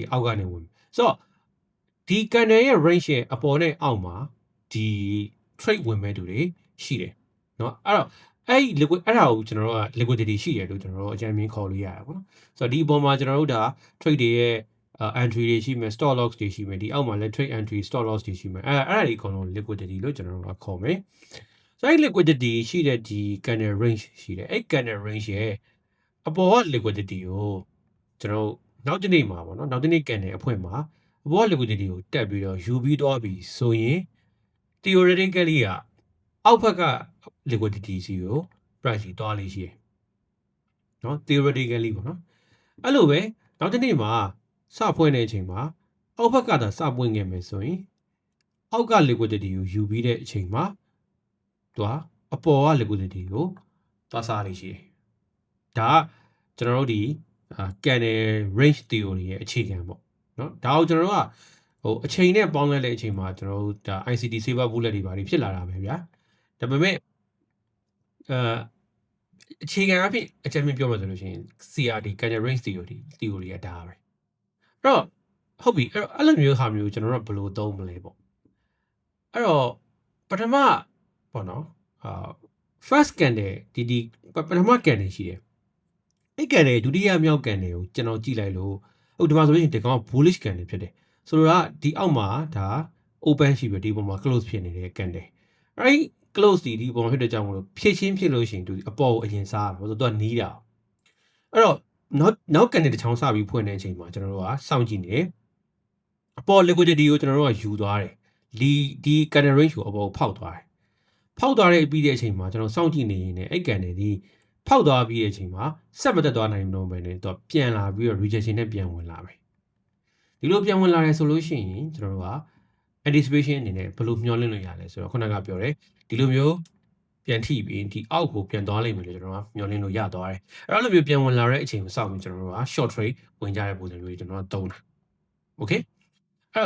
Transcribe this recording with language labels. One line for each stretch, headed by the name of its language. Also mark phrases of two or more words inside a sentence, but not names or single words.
Burmese: အောက်ကနေဝင်ဆိုတော့ဒီ candle ရဲ့ range ရဲ့အပေါ်နဲ့အောက်မှာဒီ trade ဝင်မဲ့သူတွေရှိတယ်နော်အဲ့တော့အဲ့ဒါကိုကျွန်တော်တို့က liquidity ရှိတယ်လို့ကျွန်တော်တို့အကြမ်းမြင်ခေါ်လို့ရတယ်ပေါ့နော်ဆိုတော့ဒီအပေါ် မှာကျွန်တော်တို့ဒါ trade တွေရဲ့entry တွေရှိမယ်
English: stop loss
Burmese: တွေရှိမယ်ဒီအောက်မှာလည်း
English: trade entry stop loss
Burmese: တွေရှိမယ်အဲ့ဒါတွေအကုန်လုံး liquidity လို့ကျွန်တော်တို့ကခေါ်မယ် ဆိုတော့ liquidity ရှိတဲ့ဒီ
English: candle range
Burmese: ရှိတယ်အဲ့
English: candle range
Burmese: ရဲ့အပေါ်က liquidity ကိုကျွန်တော်နောက်တစ်နေ့မှာပေါ့နော်နောက် တစ်နေ့ candle အဖွင့်မှာအပေါ်က liquidity ကိုတက်ပြီးတော့ယူပြီးတော့ပြီဆိုရင် theoretically ကအောက်ဘက်က liquidity စီကို price ကြီးတွားလေးရှိတယ်နော် theoretically ပေါ့နော်အဲ့လိုပဲနောက်တစ်နေ့မှာစဖွင့်တဲ့အချိန်မှာအောက်ဘက်ကသာစပွင့်ခဲ့မယ်ဆိုရင်အောက်က liquidity ကိုယူပြီးတဲ့အချိန်မှာသူကအပေါ်က liquidity ကိုသွားစားလေးရှိတယ်ဒါကကျွန်တော်တို့ဒီ
English: candle range theory
Burmese: ရဲ့အခြေခံပေါ့နော်ဒါကိုကျွန်တော်တို့ကအချိန်နဲ့ပေါင်းလိုက်တဲ့အချိန်မှာကျွန်တော်တို့ဒါ
English: ICT saver bullet
Burmese: တွေပါဖြစ်လာတာပဲဗျာဒါပေမဲ့အခြေခံအဖြစ်အ ချက်မြင့်ပြောမှဆိုလို့ရှိရင်
English: CRD candle range theory
Burmese: ကဒါပဲအဲ့တော့ဟုတ်ပြီအဲ့လိုမျိုးဟာမျိုးကျွန်တော်တို့ဘယ်လိုသုံးမလဲပေါ့အဲ့တော့ပ ထမပေါ့နော်
English: first candle
Burmese: ဒီပထမ candle ရှိတယ်အဲ့ candle ဒုတိယမြောက် candle ကိုကျွန်တော်ကြည့်လိုက် လို့ဟုတ်ဒီမှာဆိုလို့ရှိရင်ဒီကောင်က
English: bullish candle
Burmese: ဖြစ်တယ်ဆိုတော့ဒီအောက်မှာဒါ open ရှိပြီဒီပုံမှာ close ဖြစ်နေတဲ့ candle အဲ့ close ဒီပုံဖြစ်တဲ့ကြောင့်မလို့ဖြည့်ချင်းဖြစ်လို့ရှိရင်သူအပေါ်ကိုအရင်စားရမယ်ဆိုတော့သူကနီးတာအဲ့တော့နောက် candle တစ်ချောင်းစပြီးဖွင့်တဲ့အချိန်မှာကျွန်တော်တို့ကစောင့်ကြည့်နေတယ်အပေါ် liquidity ကိုကျွန်တော်တို့ကယူသွားတယ်ဒီ
English: candle range
Burmese: ကိုအပေါ်ဖောက်သွားတယ် ဖောက်သွားတဲ့အပြီးတဲ့အချိန်မှာကျွန်တော်စောင့်ကြည့်နေရင်လည်းအဲ့ကန်တွေဒီဖောက်သွားပြီးတဲ့အချိန်မှာဆက်မတက်သွားနိုင်တော့ဘဲနဲ့တော့ပြန်လာပြီးတော့ rejection နဲ့ပြန်ဝင်လာမယ်ဒီလိုပြန်ဝင်လာတယ်ဆိုလို့ရှိရင်ကျွန်တော်တို့က anticipation အနေနဲ့ဘယ်လိုမျှော်လင့်လို့ရလဲဆိုတော့ခုနကပြောတယ်ဒီလိုမျိုးပြန်ထိပြီးဒီအောက်ကိုပြန်သွားလိမ့်မယ်လို့ကျွန်တော်ကမျှော်လင့်လို့ရသွားတယ်အဲ့လိုမျိုးပြန်ဝင်လာတဲ့အချိန်ကိုစောင့်ပြီးကျွန်တော်တို့က
English: short trade
Burmese: ဝင်ကြတဲ့ပုံစံမျိုးကျွန်တော်ကသုံးတာ okay အဲ့